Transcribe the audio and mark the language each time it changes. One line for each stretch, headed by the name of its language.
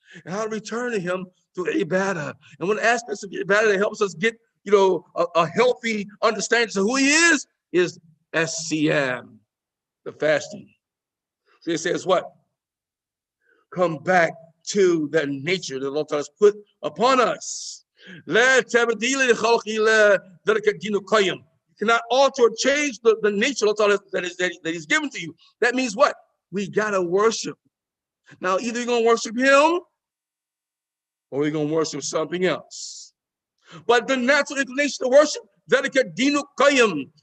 English: And how to return to him? Through ibadah. And one aspect of ibadah that helps us get a healthy understanding of who he is as-siyam, the fasting. So it says what? Come back to that nature that Allah has put upon us.
Arabic: لا تبديل لخلق الله ذلك الدين القيم.
English: You cannot alter or change the nature of Allah that he's given to you. That means what? We gotta worship. Now either you're gonna worship him or you're gonna worship something else. But the natural inclination to worship,
Arabic: ذلك الدين القيم.